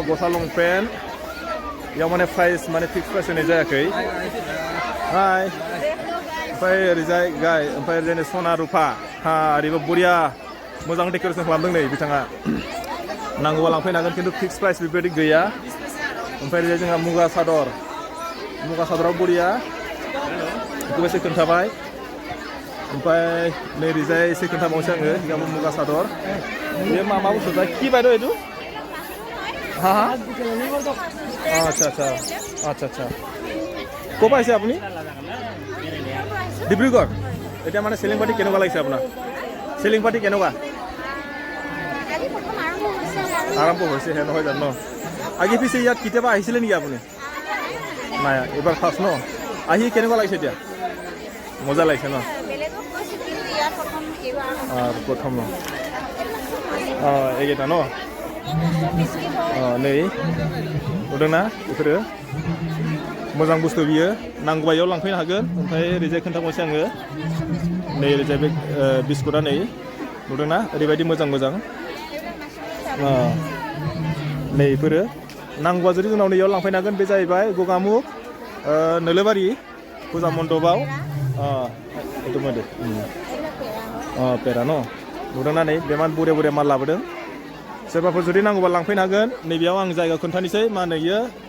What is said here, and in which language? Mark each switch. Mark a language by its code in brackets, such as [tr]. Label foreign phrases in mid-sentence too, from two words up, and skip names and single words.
[brx] गस्ला लंपेन्ट बेयाव माने प्राइस माने [en] fix price [brx] होनाय जायाखै हाय ओमफ्राय ओरैजाय ओमफ्राय ओरैजाय सना रुफा ओरैबो बरिया मोजां डेक'रेसन खालामदों नै बिथाङा नांगौबा लांफैनो हागोन खिन्थु [en] fix price [brx] बेबायदि गैया ओमफ्राय ओरैजाय जोंहा मुगा सादराव बरिया बेखौबो एसे खोन्थाबाय ओमफ्राय नै ओरैजाय एसे खोन्थाबावनोसै आङो बेयावबो मुगा सादर बेयो मा बुस्थु दा कि बायद' এইটো [as] আচ্ছা ক'ৰ পৰা আহিছে আপুনি ডিব্ৰুগড় এতিয়া মানে [en] selling party [as] কেনেকুৱা লাগিছে আপোনাৰ [en] selling party [as] কেনেকুৱা আৰম্ভ হৈছেহে নহয় জানো ন আগে পিছে ইয়াত কেতিয়াবা আহিছিলে নেকি আপুনি নাই এইবাৰ ফাৰ্ষ্ট ন আহি কেনেকুৱা লাগিছে এতিয়া মজা লাগিছে ন প্ৰথম ন এইকেইটা ন [brx] नै नुदोंना बेफोरो मोजां बुस्थु बियो नांगौबा इयाव लांफैनो हागोन ओमफ्राय ओरैजाय खोन्थाबावनोसै आङो नै ओरैजाय बे बिस्कुटआ नै नुदोंना ओरैबायदि मोजां नै बेफोरो नांगौबा जुदि जोंनाव नैयाव लांफैनो हागोन बे जाहैबाय गगामुख नोलोबारि फुजा मण्डपाव itu mode पेरा न नुदोंना नै बेमान बुरे माल लाबोदों सोरबाफोर जुदि नांगौबा लांफैनो हागोन नैबेयाव आं जायगा खोन्थानोसै मा होनो इयो